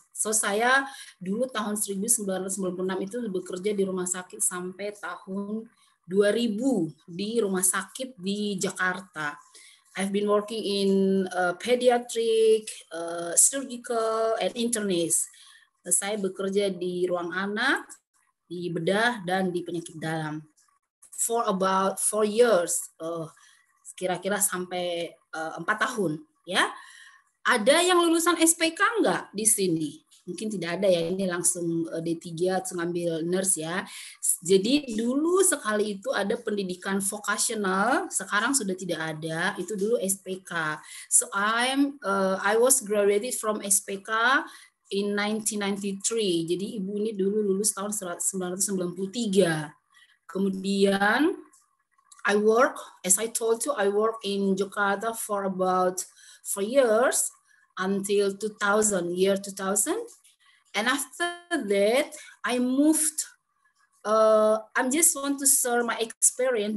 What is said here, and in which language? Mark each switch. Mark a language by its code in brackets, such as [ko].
[id] So saya dulu tahun 1996 itu bekerja di rumah sakit sampai tahun 2000 di rumah sakit di Jakarta. [en] I've been working in pediatric, surgical, and internist. [id] Saya bekerja di ruang anak, di bedah, dan di penyakit dalam. [en] For about 4 years, [id] kira-kira sampai 4 tahun. Ya, ada yang lulusan SPK enggak di sini? Mungkin tidak ada ya, ini langsung D3 ngambil nurse ya. Jadi dulu sekali itu ada pendidikan vocational, sekarang sudah tidak ada, itu dulu SPK. [en] So I was graduated from SPK in 1993. [id] Jadi ibu ini dulu lulus tahun 1993. Kemudian [en] I work, as I told you, I work in Jakarta for about 4 years until 2000, year 2000. And after that, I moved. I just want to share my experience.